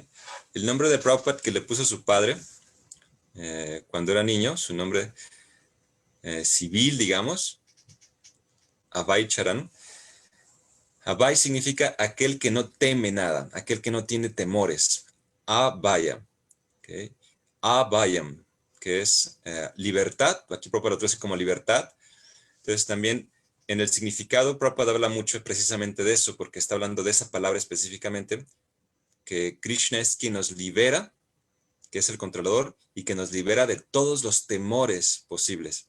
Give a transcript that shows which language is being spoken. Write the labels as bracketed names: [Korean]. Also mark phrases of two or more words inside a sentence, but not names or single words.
[Spanish] El nombre de Prabhupada que le puso su padre cuando era niño, su nombre civil, digamos, Abhay Charan. Abhay significa aquel que no teme nada, aquel que no tiene temores. Abhaya. ¿Okay? Abhayam, que es libertad. Aquí Prabhupada lo traduce como libertad. Entonces también en el significado Prabhupada habla mucho precisamente de eso, porque está hablando de esa palabra específicamente, que Krishna es quien nos libera, que es el controlador, y que nos libera de todos los temores posibles.